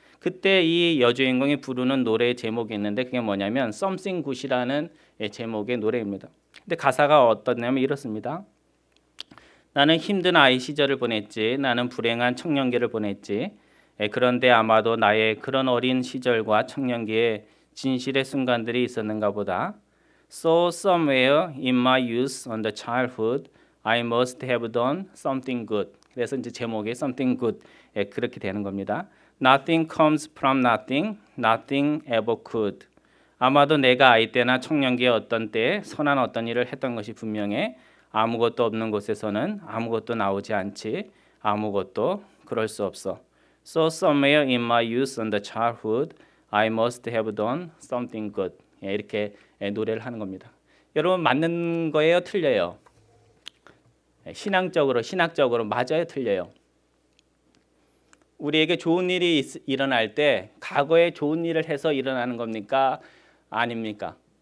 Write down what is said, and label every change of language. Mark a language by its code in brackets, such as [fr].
[ko] 그때 이 여주인공이 부르는 노래의 제목이 있는데 그게 뭐냐면 Something Good이라는 제목의 노래입니다. 근데 가사가 어떠냐면 이렇습니다. 나는 힘든 아이 시절을 보냈지. 나는 불행한 청년기를 보냈지. 그런데 아마도 나의 그런 어린 시절과 청년기에 진실의 순간들이 있었는가 보다. [en] So somewhere in my youth and the childhood, I must have done something good. [ko] 그래서 이제 제목이 something good 그렇게 되는 겁니다. [en] Nothing comes from nothing, nothing ever could. [ko] 아마도 내가 아이 때나 청년기의 어떤 때에 선한 어떤 일을 했던 것이 분명해. 아무것도 없는 곳에서는 아무것도 나오지 않지. 아무것도 그럴 수 없어. [en] So somewhere in my youth and the childhood, I must have done something good. [ko] 이렇게 노래를 하는 겁니다. 여러분 맞는 거예요, 틀려요? 신학적으로 맞아요, 틀려요? 우리에게 좋은 일이 일어날 때 과거에 좋은 일을 해서 일어나는 겁니까? 아닙니까?